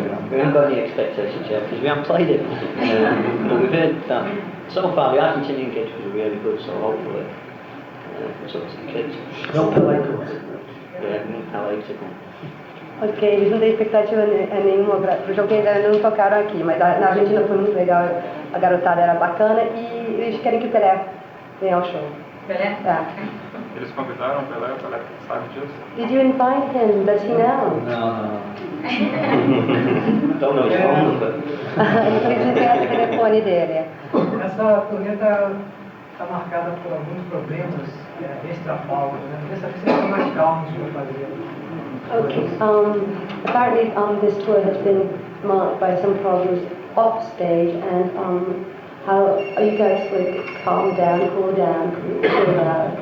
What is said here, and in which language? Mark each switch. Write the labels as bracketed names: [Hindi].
[English] We haven't got any expectations yet because we haven't played it. But we've heard that so far the Argentinian gigs was really good, so hopefully it's up to the kids. No Pelé comes. Yeah, Pelé to come. [Portuguese] Ok, eles não têm expectativa nenhuma para o jogo que ainda não tocaram aqui, mas na Argentina foi muito legal, a garotada era bacana e eles querem que o Pelé venha ao show. Pelé? Eles convidaram o Pelé sabe disso? [English] Did you invite him? Does he know? No. Don't know his phone number. [Portuguese] Eles não conhecem o telefone dele. Essa turnê está marcada por alguns problemas extra-palco, né? Dessa vez vocês estão mais calmos para fazer. [English] Okay, apparently this tour has been marked by some problems off stage, and how are you guys like calm down, cool down, chill out?